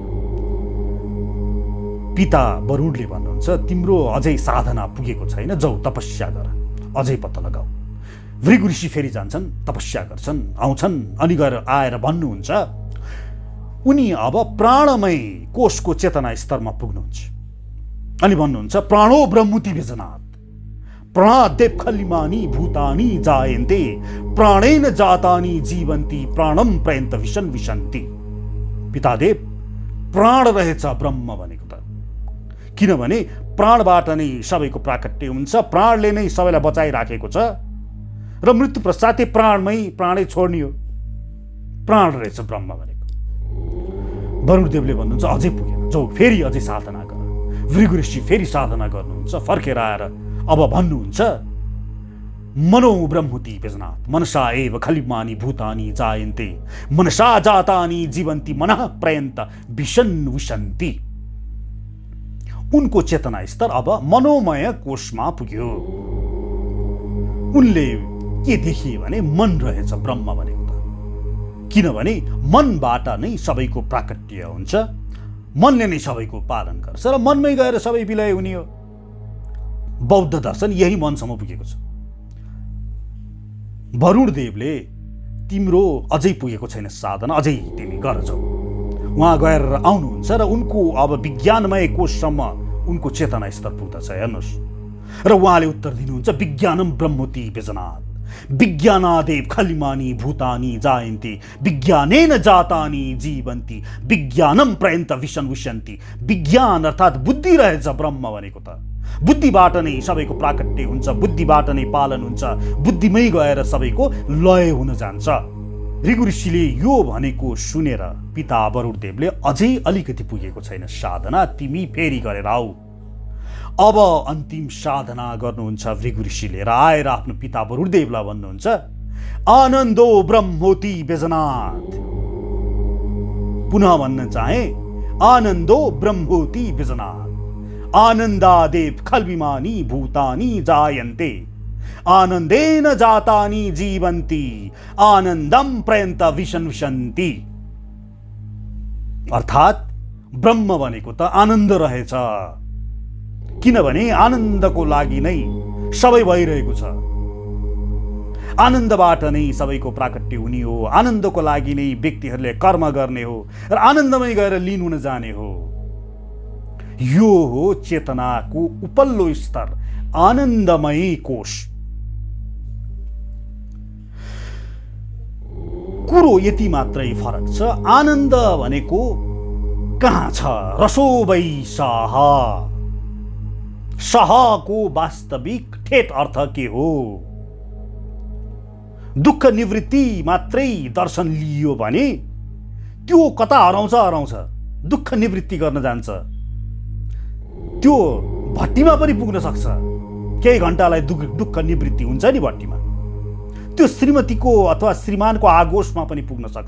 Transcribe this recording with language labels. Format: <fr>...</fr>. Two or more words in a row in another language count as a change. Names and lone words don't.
<ne>हेर्नुहोस्, पिता वरुणले भन्नुहुन्छ, तिम्रो अझै साधना पुगेको छैन, जाऊ तपस्या गर, अझै पत्ता लगाऊ। भृगु ऋषि फेरि जान्छन्, तपस्या गर्छन्, आउँछन्, अनि गएर आएर भन्नुहुन्छ, उनी अब प्राणमय कोषको चेतना स्तरमा पुग्नुहुन्छ अनि भन्नुहुन्छ,</ne> <sa>प्राणो ब्रह्मुति व्यजनात् प्राणादेव खलिमानी भूतानी जायन्ते प्राणेन जातानी जीवन्ती प्राणम प्रयन्त विशन विशन्ति।</sa> <ne>पितादेव, प्राण रहेछ ब्रह्म भनेको त, किनभने प्राणबाट नै सबैको प्राकट्य हुन्छ, प्राणले नै सबैलाई बचाइराखेको छ र मृत्यु पश्चातै प्राणै छोड्ने हो। प्राण रहेछ ब्रह्म भनेको। वरुणदेवले भन्नुहुन्छ, अझै पुगेन, जाऊ फेरि अझै साधना गर। भृगु ऋषि फेरि साधना गर्नुहुन्छ, फर्केर आएर अब भन्नुहुन्छ,</ne> <sa>मनो ब्रह्मुति व्यजनात् मनसा एव खलिमानी भूतानी जायन्ते मनसा जातानी जीवन्ती मनः प्रयन्त विशन विशन्ति।</sa> <ne>उनको चेतना स्तर अब मनोमय कोषमा पुग्यो। उनले के देखिए भने मन रहेछ ब्रह्म भनेको त, किनभने मनबाट नै सबैको प्राकट्य हुन्छ, मनले नै सबैको पालन गर्छ र मनमै गएर सबै विलय हुने हो। बौद्ध दर्शन यही मनसम्म पुगेको छ। वरुणदेवले तिम्रो अझै पुगेको छैन साधना, अझै तिमी गर जाऊ। उहाँ गएर आउनुहुन्छ र उनको अब विज्ञानमय कोषसम्म उनको चेतना स्तर पुग्दछ। हेर्नुहोस्, र उहाँले उत्तर दिनुहुन्छ,</ne> <sa>विज्ञानम ब्रह्मोति व्यजनात् विज्ञानादेव खलिमानी भूतानी जायन्ते विज्ञानेन जातानी जीवन्ती विज्ञानम प्रयन्त विशन विशन्ति।</sa> <ne>विज्ञान अर्थात् बुद्धि रहेछ ब्रह्म भनेको त, बुद्धिबाट नै सबैको प्राकट्य हुन्छ, बुद्धिबाट नै पालन हुन्छ, बुद्धिमै गएर सबैको लय हुन जान्छ। भृगु ऋषिले यो भनेको सुनेर पिता वरुणदेवले अझै अलिकति पुगेको छैन साधना, तिमी फेरि गरेर आऊ। अब अन्तिम साधना गर्नुहुन्छ भृगु ऋषिले र आएर आफ्नो पिता वरुणदेवलाई भन्नुहुन्छ,</ne> <sa>आनन्दो ब्रह्मोति व्यजनात्।</sa> <ne>पुनः भन्न चाहे,</ne> <sa>आनन्दो ब्रह्मोति व्यजनात् आनन्दादेव खल्विमानी भूतानी जायन्ते आनन्देन जातानी जीवन्ति आनन्दम प्रयन्त विशन विशन्ति।</sa> <ne>अर्थात् ब्रह्म भनेको त आनन्द रहेछ, किनभने आनन्दको लागि नै सबै भइरहेको छ। आनन्दबाट नै सबैको प्राकट्य हुने हो, आनन्दको लागि नै व्यक्तिहरूले कर्म गर्ने हो र आनन्दमै गएर लीन हुन जाने हो। यो हो चेतनाको उपल्लो स्तर, आनन्दमय कोष। कुरो यति मात्रै फरक छ, आनन्द भनेको कहाँ छ?</ne> <sa>रसो वै सः।</sa> <ne>सहको वास्तविक ठेट अर्थ के हो? दुःख निवृत्ति मात्रै दर्शन लियो भने त्यो कता हराउँछ, दुःख निवृत्ति गर्न जान्छ, त्यो भट्टीमा पनि पुग्न सक्छ। केही घण्टालाई दुःख निवृत्ति हुन्छ नि भट्टीमा, त्यो श्रीमतीको अथवा श्रीमानको आगोशमा पनि पुग्न सक्छ।</ne>